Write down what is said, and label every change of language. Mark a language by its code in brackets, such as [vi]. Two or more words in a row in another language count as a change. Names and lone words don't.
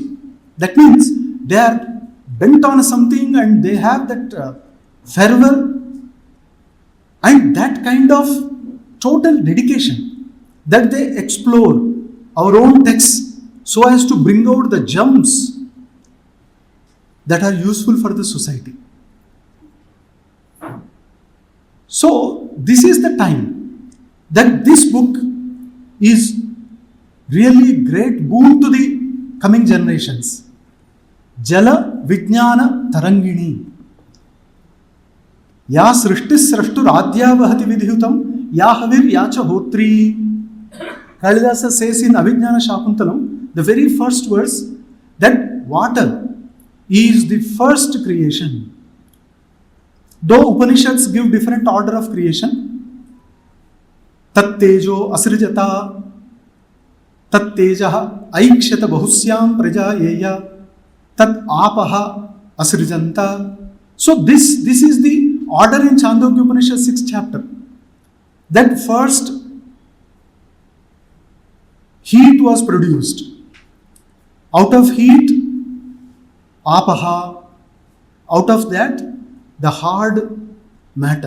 [en] That means they are bent on something and they have that fervor and that kind of total dedication that they explore our own texts so as to bring out the gems that are useful for the society. So this is the time that this book is really great boon to the coming generations. Jala Vijnana Tarangini. [sa] Ya Srishtis Srashtur Adyavahati Vidhutam Yahavir Yacha Hotri. [en] Kalidasa says in Avijnana Shakuntalam, the very first verse, that water is the first creation. Though Upanishads give different order of creation, [sa] Tat Tejo Asrijata, Tat Tejaha Aikshata Bahusyam Praja Yeya, Tat Apaha Asrijanta. [en] So this is the order in Chandogya Upanishad 6th chapter. That first heat was produced. Out of heat, Apaha. Out of that, the hard matter.